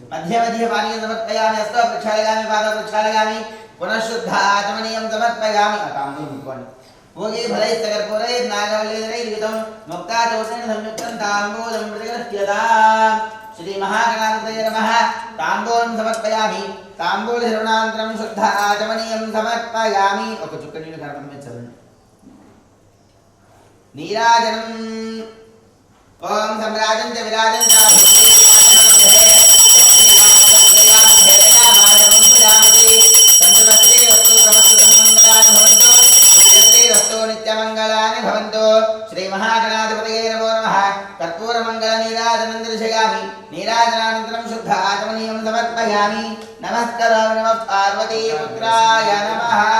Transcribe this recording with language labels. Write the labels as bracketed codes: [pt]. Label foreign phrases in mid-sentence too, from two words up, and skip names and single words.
[sa] मध्ये मध्ये पानीयं समर्पयामि हस्तो प्रक्षालयामि पादौ प्रक्षालयामि पुनः शुद्ध आचमनीयं समर्पयामि ताम्बूलं भोगे फलैस्तकर्पूरैर्नागवल्लीधरैर्युतं मुक्ताचोषेण संयुक्तं ताम्बूलं प्रतिगृह्यताम् श्री महागणाधिपतये नमः ताम्बूलं समर्पयामि ताम्बूलश्रवणानन्तरं शुद्ध आचमनीयं समर्पयामि [te] ఒక చుక్క నీళ్ళు కనపడించండి [sa] నీరాజనం ఓం సమ్రాజం చ విరాజం చ నిత్యమంగళాని భవంతు శ్రీ మహాగణాధిపతయే నమో నమః కర్పూర మంగళ నీరాజనం దర్శయామి నీరాజనానంతరం శుద్ధ ఆచమనీయం సమర్పయామి నమస్కారామి నమః పార్వతీ పుత్రాయ నమః